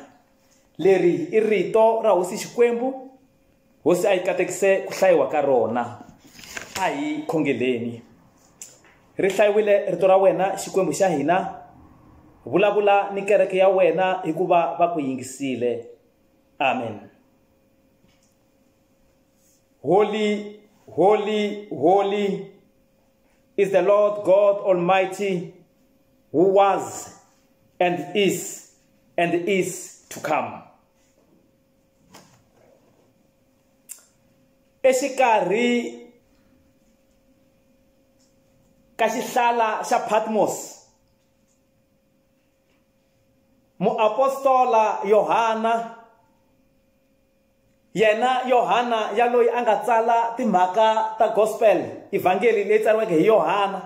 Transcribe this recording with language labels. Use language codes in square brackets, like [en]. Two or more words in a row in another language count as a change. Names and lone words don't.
[ts] Leri i rito ra hosi Xikwembu, hosi a yi katekise ku hlayiwa ka rona. A hi khongeleni. Ri hlayiwile rito ra wena Xikwembu xa hina, vulavula ni kereke ya wena hikuva va ku yingisile. Amen. [en] Holy, holy, holy is the Lord God Almighty, who was and is to come. [ts] Exikarhi ka xihlala xa Patmos, muapostola Yohana, yena Yohana ya loyi a nga tsala timhaka ta gospel, evangeli leyi tsariweke hi Yohana.